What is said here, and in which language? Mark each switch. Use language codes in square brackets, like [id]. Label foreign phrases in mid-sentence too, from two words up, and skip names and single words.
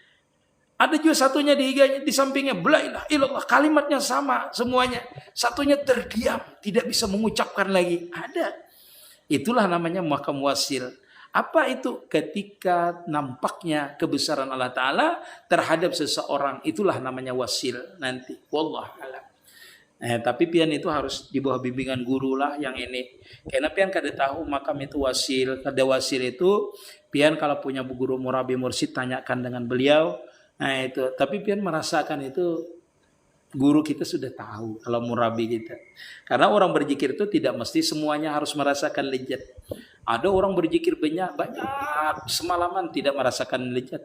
[id] Ada juga satunya di sampingnya [ar] la ilaha illallah, [id] kalimatnya sama semuanya. Satunya terdiam, tidak bisa mengucapkan lagi. Ada. Itulah namanya makam wasil. Apa itu? Ketika nampaknya kebesaran Allah Ta'ala terhadap seseorang, itulah namanya wasil nanti. [ar] Wallah alam. [id] Tapi pian itu harus di bawah bimbingan guru lah yang ini. Karena pian kada tahu makam itu wasil. Kada wasil itu pian kalau punya guru murabi mursyid tanyakan dengan beliau. Nah itu. Tapi pian merasakan itu guru kita sudah tahu kalau murabi kita. Karena orang berzikir itu tidak mesti semuanya harus merasakan lezat. Ada orang berzikir banyak semalaman tidak merasakan lezat.